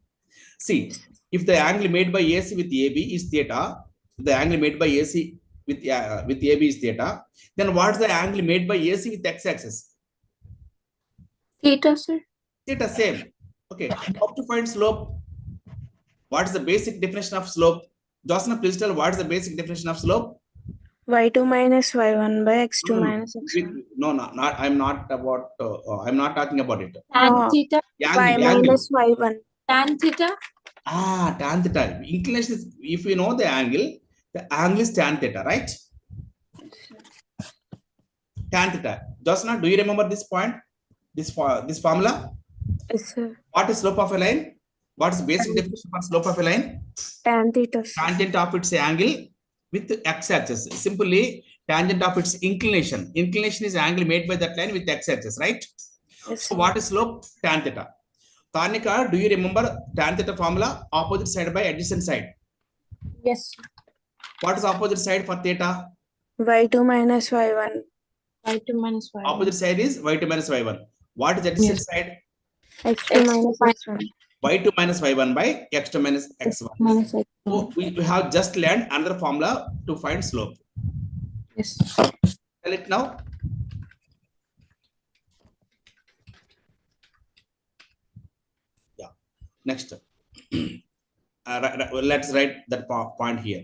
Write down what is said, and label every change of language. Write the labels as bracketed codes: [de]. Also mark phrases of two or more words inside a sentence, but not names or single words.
[en] See, if the angle made by AC with AB is theta, the angle made by AC with AB is theta, then what's the angle made by AC with x-axis? Theta, sir. Theta, same. Okay, how to find slope? What is the basic definition of slope? Josna, please tell what is the basic definition of slope? y2 minus y1 by x2 No, minus x1. no, not. I'm not about. I'm not talking about it. Tan theta. Y Angle, angle. minus y1. Tan theta. Tan theta. Inclination is, if you know the angle is tan theta, right? Tan theta. Josna, do you remember this point? This formula? Yes, sir. What is slope of a line? What is basic definition for slope of a line? Tan theta, sir. Tangent of its angle with x-axis. Simply tangent of its inclination. Inclination is angle made by that line with x-axis, right? Yes, So sir. what is slope? Tan theta. Tanika, do you remember tan theta formula? Opposite side by adjacent side. Yes. What is opposite side for theta? y2 minus y1. Y2 minus y1. Opposite side is y2 minus y1. What is adjacent side? x2 minus x1. y2 minus y1 by x2 minus x1. Minus x1. So we have just learned another formula to find slope. Yes. Tell it now. Yeah. Next. Let's write that point here.